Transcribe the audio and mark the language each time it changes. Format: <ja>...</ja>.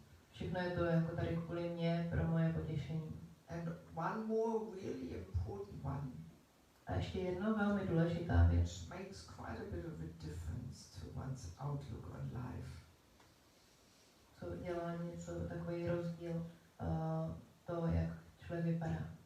<cs>Všechno je to jako tady kvůli mě, pro moje potěšení.</cs> <en>And one more really important one.</en> <cs>A ještě jedno velmi důležitá věc.</cs> <en>Makes quite a bit of a difference to one's outlook on life.</en> <cs>Co dělá něco, takový rozdíl, to, jak člověk vypadá.</cs>